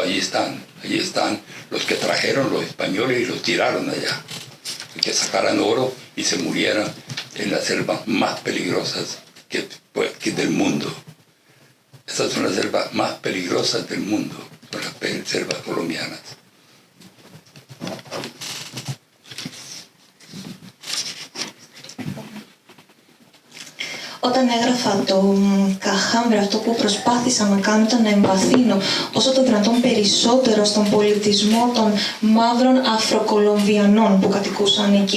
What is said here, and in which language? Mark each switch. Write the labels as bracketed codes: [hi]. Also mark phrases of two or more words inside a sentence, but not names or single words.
[es] Allí están los que trajeron los españoles y los tiraron allá, que sacaran oro y se murieran en las selvas más peligrosas que del mundo. Estas son las selvas más peligrosas del mundo, son las selvas colombianas. [el] Όταν έγραφα το Καχάμπρε, αυτό που προσπάθησα να κάνω ήταν να εμβαθύνω όσο το δυνατόν περισσότερο στον πολιτισμό των μαύρων Αφροκολομβιανών που κατοικούσαν εκεί.